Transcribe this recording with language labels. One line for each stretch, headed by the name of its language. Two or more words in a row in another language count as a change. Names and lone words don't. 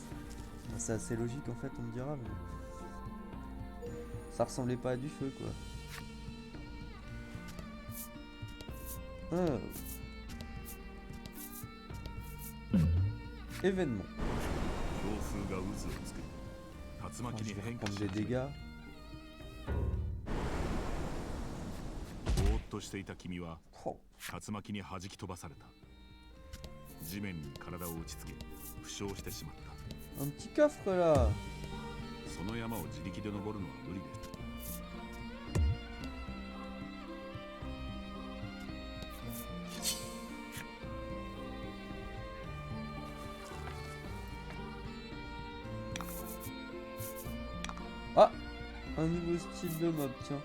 French: C'est assez logique en fait, on me dira, mais ça ressemblait pas à du feu quoi. Ah. Événement. Ah, je vais prendre des dégâts.
Japanese: ぼーっとしていた君は
French: Oh.
Japanese: 竜巻に弾き飛ばされた。地面に体を打ちつけ負傷してしまった。
French: Un petit coffre là.
Japanese: その山を自力で登るのは無理です。
French: Ah, un nouveau style de mob, tiens.